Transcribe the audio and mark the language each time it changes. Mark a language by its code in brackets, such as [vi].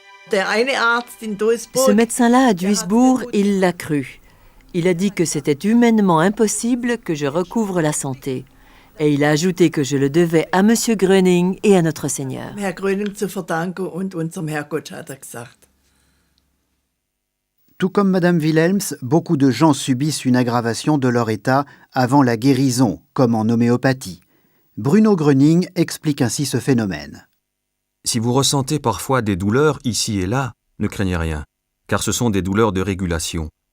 [fr] Ce médecin-là à Duisbourg, il l'a cru. Il a dit que c'était humainement impossible que je recouvre la santé. Et il a ajouté que je le devais à Monsieur Gröning et à notre Seigneur. [de] Herr Gröning zu verdanken und unserem Herrgott, hat gesagt. [fr] Tout comme Madame Wilhelms, beaucoup de gens subissent une aggravation de leur état avant la guérison, comme en homéopathie. Bruno Gröning explique ainsi ce phénomène. Si vous ressentez parfois des douleurs ici et là, ne craignez rien, car ce sont des douleurs de régulation.